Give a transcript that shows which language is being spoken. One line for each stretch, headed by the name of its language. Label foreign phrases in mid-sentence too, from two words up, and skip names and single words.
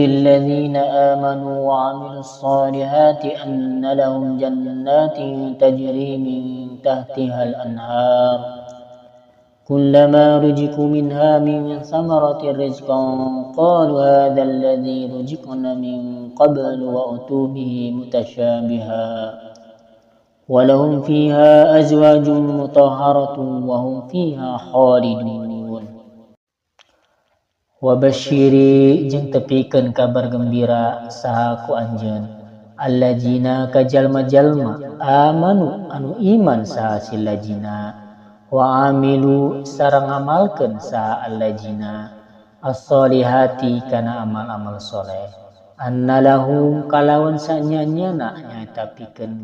Arabic: الذين آمنوا وعملوا الصالحات أن لهم جنات تجري من تحتها الأنهار كلما رزقوا منها من ثمرة رزقا قالوا هذا الذي رزقنا من قبل وأتوا به متشابها ولهم فيها أزواج مطهرة وهم فيها خالدون.
Sundanese: Wabashiri jeung tepikeun kabar gembira saha ku anjeun alladzina ka jalma-jalma amanu anu iman saha si
Arabic: الذين وعملوا
Sundanese: sareng ngamalkeun saha
Arabic: الذين الصالحات
Sundanese: kana amal-amal soleh
Arabic: أن لهم
Sundanese: kalawan sanyanyana nyaeta pikeun